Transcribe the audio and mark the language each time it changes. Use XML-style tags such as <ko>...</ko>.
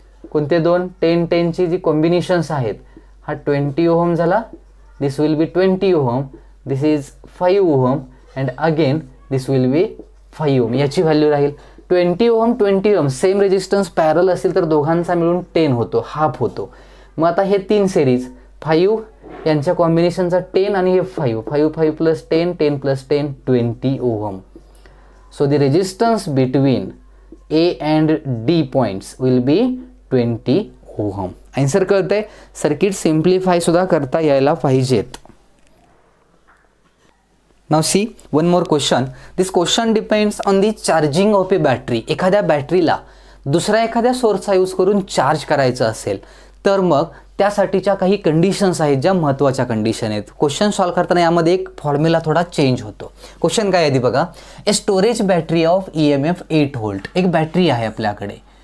<mr>कोणते 2, 10-10 ची जी कॉम्बिनेशन्स आहेत, हा 20 ओहम झाला,</mr> <en>this will be 20 ohm, this is 5 ohm,</en> <mr>and again this will be 5 ohm. याची व्हॅल्यू राहील 20 ओहम 20 ओहम. सेम रेजिस्टन्स पॅरल असेल तर दोघांचा मिळून 10 होतो, हाफ होतो. मग आता हे 3 सिरीज 5 यांच्या कॉम्बिनेशनचा 10 आणि हे 5, 5 + 10, 10 + 10 20 ohm.</mr> <en>So the resistance between A and D points will be 20 ohm.</en> <mr>Answer कळतंय. सर्किट सिम्प्लिफाय सुद्धा करता यायला पाहिजेत.</mr> <en>Now see one more question. This question depends on the charging of a battery.</en> <mr>एखाद्या बॅटरीला दुसऱ्या एखाद्या सोर्सचा यूज करून चार्ज करायचं असेल तर मग त्यासाठीच्या काही कंडिशन्स आहेत ज्या महत्त्वाच्या कंडिशन आहेत. क्वेश्चन सॉल्व करताना यामध्ये एक फॉर्म्युला थोडा चेंज होतो. क्वेश्चन काय आहे बघा.</mr> <en>A storage battery of EMF 8 volt.</en> <mr>एक बॅटरी आहे आपल्याकडे.</mr>